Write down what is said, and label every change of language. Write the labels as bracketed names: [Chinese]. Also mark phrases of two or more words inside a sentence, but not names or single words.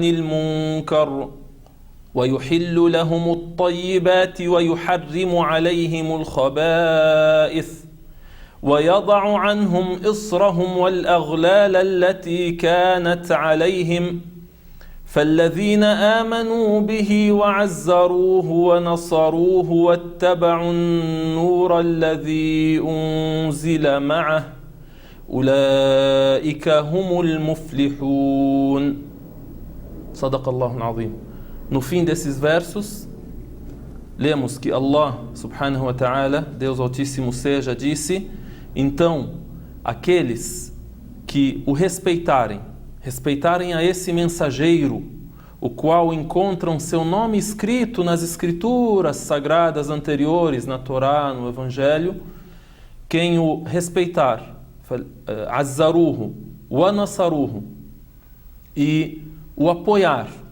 [Arabic] المنكر ويحل لهم الطيبات ويحرم عليهم الخبائث ويضع عنهم إصرهم والأغلال التي كانت عليهم فالذين آمنوا به وعزروه ونصروه واتبعوا النور الذي أنزل معه أولئك هم المفلحون. صدق الله العظيم. [Portuguese] No fim desses versos, lemos que Allah, [Arabic] سبحانه وتعالى, [Portuguese] Deus Altíssimo seja, disse: então, aqueles que o respeitarem a esse mensageiro, o qual encontram seu nome escrito nas escrituras sagradas anteriores, na Torá, no Evangelho, quem o respeitar, [Arabic] عزروه ونصروه, [Portuguese] e o apoiar,